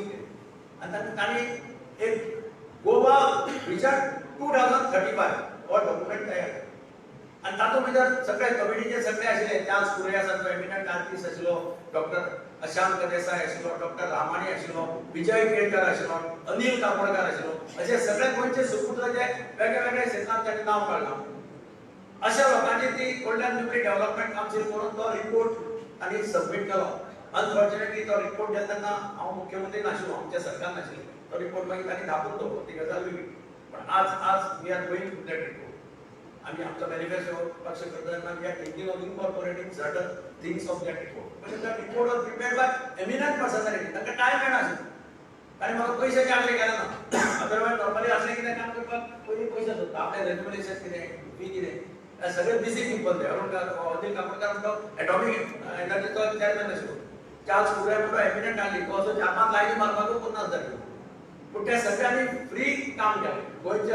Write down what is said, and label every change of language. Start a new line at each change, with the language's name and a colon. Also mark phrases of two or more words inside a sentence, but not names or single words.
Konkani: केली आनी तांणी एक गोवा विजन 2035 हो डॉक्युमेंट तयार केलो आनी तातूंत भितर सगळे कमिटीचे सगळे आशिल्ले चार्ल्स कुरियासारको
English: eminent artist
Konkani: आशिल्लो डॉक्टर अशांत देसाय आशिल्लो डॉक्टर रामाणी आशिल्लो विजय केळकर आशिल्लो अनिल काकोडकर आशिल्लो अशे सगळे गोंयचे सुपुत्र जे वेगळे वेगळे क्षेत्रांत ताणें नांव काडलां अशा लोकांची ती गोल्डन जुबली डेव्हलपमेंट कावन्सील करून तो रिपोर्ट आनी सबमीट केलो अनफॉर्च्युनेटली तो रिपोर्ट जेन्ना तेन्ना हांव मुख्यमंत्री नाशिल्लो आमच्या सरकार नाशिल्लें तो रिपोर्ट मागीर तांणी धापून दवरलो ती गजाल वेगळी पण आज
English: we are going to that report
Konkani: आम्ही आमचा मॅनिफेस्टो पक्ष करताना
English: we are thinking of incorporating certain things of that report
Konkani: म्हणजे
English: that report was prepared by eminent personality
Konkani: तांकां टायम मेळनाशिल्लो आनी म्हाका पयशांचे आसले गेले ना अदरवायज नॉर्मली असले कितें काम करपाक पयलीं पयशे सोदता आपलें रेग्युलेशन कितें फी कितें सगळे
English: busy people
Konkani: ते अरुण अनिल काकोडकर म्हणतो एटॉमिक एनर्जीचो चॅरमॅन आशिल्लो चार्ल्स कुरिया म्हणतो एमिनंट आली तो असो 4-5 लायनी मारपाकूच पन्नास जाय पूण त्या सगळ्यांनी फ्री काम केलें गोंयच्या